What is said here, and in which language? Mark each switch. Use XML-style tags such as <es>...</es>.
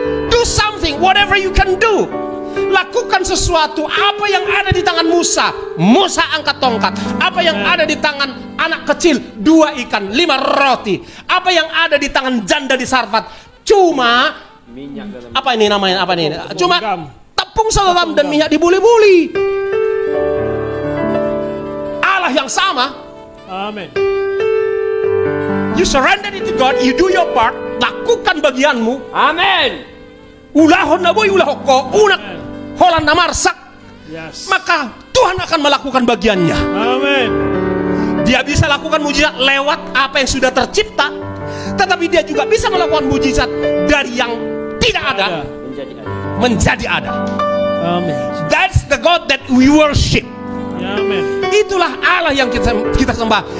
<en>Do something, whatever you can do.</en> <id>Lakukan sesuatu. Apa yang ada di tangan Musa, Musa angkat tongkat. Apa yang ada di tangan anak kecil, 2 ikan, 5 roti. Apa yang ada di tangan janda di Sarfat, cuma minyak dalam apa ini namanya, apa ini? Cuma tepung garam dan minyak dibuli-buli. Allah yang sama. Amin.</id> <en>You surrender it to God, you do your part,</en> <id>lakukan bagianmu. Amin.</id> <bbc>Ulahon na boy, ulahoko, unak holan na marsak.</bbc> <en>Yes.</en> <id>Maka Tuhan akan melakukan bagiannya. Amin. Dia bisa lakukan mujizat lewat apa yang sudah tercipta, tetapi dia juga bisa melakukan mujizat dari yang tidak ada menjadi ada. Amin.</id> <en>That's the God that we worship.</en> <id>Amin. Itulah Allah yang kita sembah.</id>